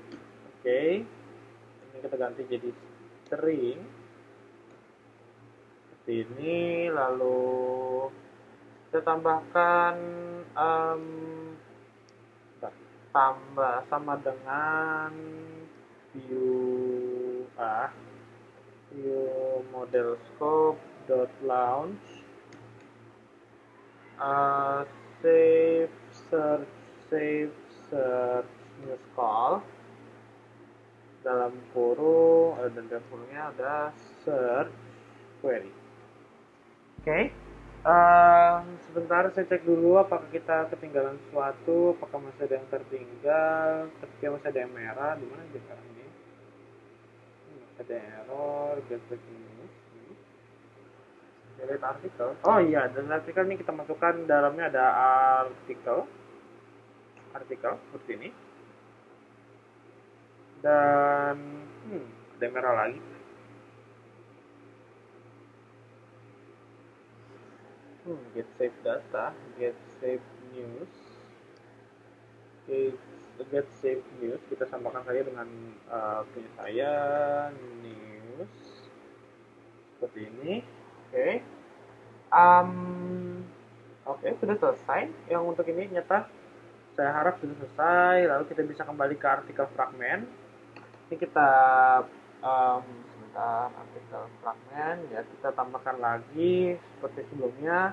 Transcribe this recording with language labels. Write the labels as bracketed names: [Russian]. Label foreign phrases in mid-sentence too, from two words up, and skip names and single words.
[Indonesian] Oke, ini kita ganti jadi string seperti ini, lalu kita tambahkan tambah sama dengan [English] view model scope dot launch save search news call [Indonesian] dalam kurung dan dalam kurungnya ada [English] search query. [Indonesian] Oke. Sebentar saya cek dulu apakah kita ketinggalan sesuatu, apakah masih ada yang tertinggal, ketika masih ada yang merah. Di mana aja sekarang ini? Masih ada error, [English] get breaking news. [Indonesian] Delete artikel. Oh iya, dan artikel ini kita masukkan dalamnya ada artikel seperti ini. Dan ada yang merah lagi. [English] Get save data, get save news, get, get save news. [Indonesian] Kita samakan saja dengan punya saya, news seperti ini. Oke. Um, Oke, sudah selesai. Yang untuk ini nyata saya harap sudah selesai. Lalu kita bisa kembali ke artikel fragment. Ini kita sebentar, artikel fragment ya, kita tambahkan lagi seperti sebelumnya.